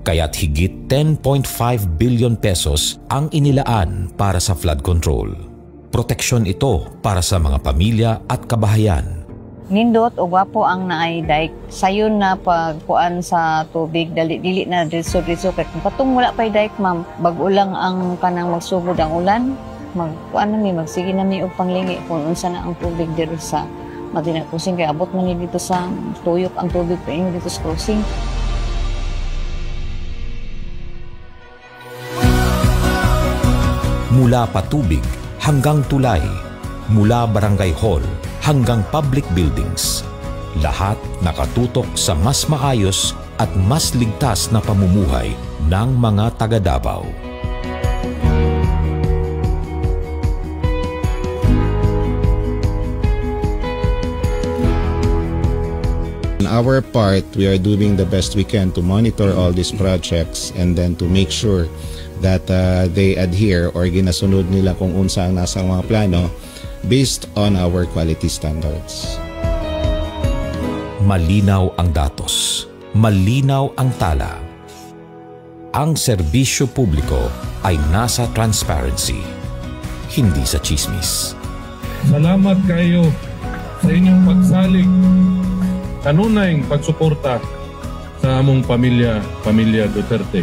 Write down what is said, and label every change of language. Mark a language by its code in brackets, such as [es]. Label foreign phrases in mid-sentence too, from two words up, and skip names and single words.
[tl] Kaya't higit 10.5 billion pesos ang inilaan para sa flood control. Proteksyon ito para sa mga pamilya at kabahayan. [ceb] Nindot o gwapo ang naay dike. Sayon na pagkuan sa tubig, dili na diso-diso. Patong wala pa'y dike, ma'am. Bago lang ang kanang magsugod ang ulan, magkuan nami, magsige nami og panglingi kung unsa na ang tubig [tl] dito sa [ceb] Madina Crossing. Kaya abot man dito sa tuyok ang tubig pa dito sa crossing. [tl] Mula patubig hanggang tulay, mula barangay hall hanggang [en] public buildings, [tl] lahat nakatutok sa mas maayos at mas ligtas na pamumuhay ng mga taga Davao. [en] On our part, we are doing the best we can to monitor all these projects and then to make sure that they adhere or [ceb] ginasunod nila kung unsa ang nasa mga plano [en] based on our quality standards. [tl] Malinaw ang datos, malinaw ang tala. Ang serbisyo publiko ay nasa transparency, hindi sa chismis. [ceb] Salamat kayo sa inyong pagsalig, kanunayng pagsuporta sa among pamilya Duterte.